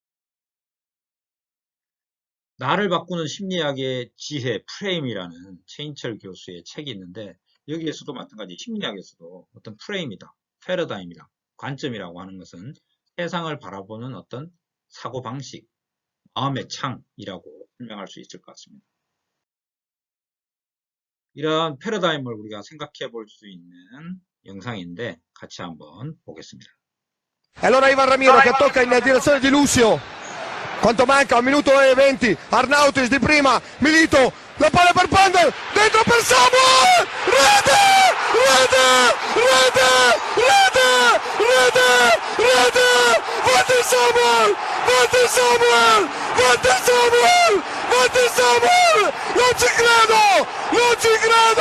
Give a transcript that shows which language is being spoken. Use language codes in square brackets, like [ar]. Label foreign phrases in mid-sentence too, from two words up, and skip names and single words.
[ko] 나를 바꾸는 심리학의 지혜 프레임이라는 최인철 교수의 책이 있는데 여기에서도 마찬가지 심리학에서도 어떤 프레임이다, 패러다임이다, 관점이라고 하는 것은 세상을 바라보는 어떤 사고방식, 마음의 창이라고 설명할 수 있을 것 같습니다. 이러한 패러다임을 우리가 생각해 볼 수 있는 영상인데 같이 한번 보겠습니다. [it] E allora Ivan Ramiro che tocca in direzione di Lucio. Quanto manca? 1 minuto e 20. Arnautis di prima. Milito. La palla per Pandel. Dentro per Samuel. Rete! Rete! Rete! Rete! Rete! Rete! Vate Samuel! Vate Samuel! Vate Samuel! Vate Samuel! Non ci credo! Non ci credo!